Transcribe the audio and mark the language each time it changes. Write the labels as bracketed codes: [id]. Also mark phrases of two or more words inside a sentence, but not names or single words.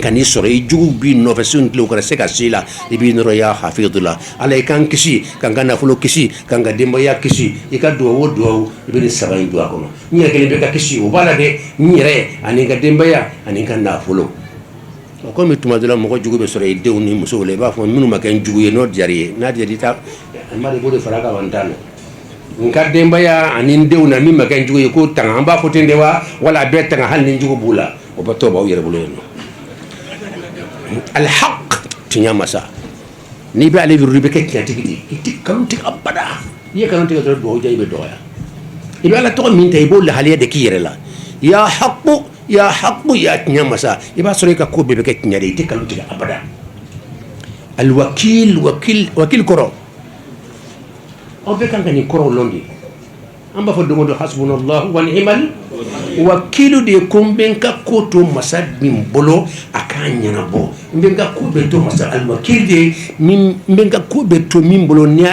[bm] ka n'i sɔrɔ i jugu b'i nɔfɛ sun tile kana se ka se la i b'i nɔrɔ ya hafidu la ala i kan kisi kan ka nafolo kisi kan ka denbaya kisi i ka duwawu o duwawu i bɛ nin saba in don a kɔnɔ n yɛrɛ kelen bɛ ka kisi o b'a la dɛ n yɛrɛ ani n ka denbaya ani n ka nafolo o komi tuma dɔ la mɔgɔ jugu bɛ sɔrɔ i denw ni musow la i b'a fɔ minnu ma kɛ n jugu ye n'o diyara i ye n'a diyara i ta n b'a de b'o de fara kan wa n t'a la n ka denbaya ani n denw na min ma kɛ n jugu ye k'o tanga an b'a fɔ ten de wa wala a bɛɛ tanga hali ni jugu b'u la o bɛ tɔ b'aw yɛrɛ bolo yen nɔ alhaq tiɲɛ masa n'i bɛ ale wiru i bɛ kɛ tiɲɛtigi de ye i tɛ kanu tigɛ abada n'i ye kanu tigɛ dɔrɔn duwawu diya i bɛ dɔgɔya i bɛ ala tɔgɔ min ta i b'o lahaliya de k'i yɛrɛ la ya haqu ya haqu ya tiɲɛ masa i b'a sɔrɔ i ka ko bɛɛ bɛ kɛ tiɲɛ de ye i tɛ kanu tigɛ abada alwakil wakil kɔrɔ aw bɛɛ kan ka nin kɔrɔw lɔn de an b'a fɔ don o don [ar] حسبنا الله ونعم الوكيل [bm] de ye ko n bɛ n ka ko to masa min bolo a k'a ɲɛnabɔ n bɛ n ka ko bɛ to masa alwakil de ye n bɛ n ka ko bɛ to min bolo n'i